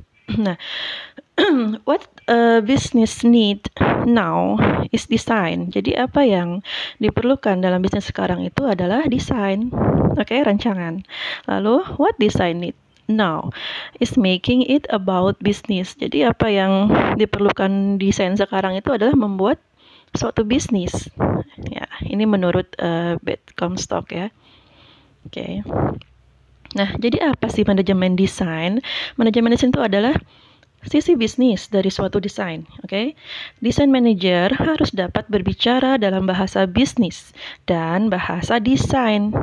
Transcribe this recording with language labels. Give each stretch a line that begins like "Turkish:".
Indonesian: Nah,
English: what a business need now is design.
Indonesian: Jadi apa yang diperlukan dalam bisnis sekarang itu adalah desain. Oke, rancangan. Lalu
English: what design need now is making it about business.
Indonesian: Jadi apa yang diperlukan desain sekarang itu adalah membuat suatu bisnis. Ya, ini menurut Beth Comstock ya. Oke. Nah, jadi apa sih manajemen desain? Manajemen desain itu adalah sisi bisnis dari suatu desain, oke? Desain manager harus dapat berbicara dalam bahasa bisnis dan bahasa desain.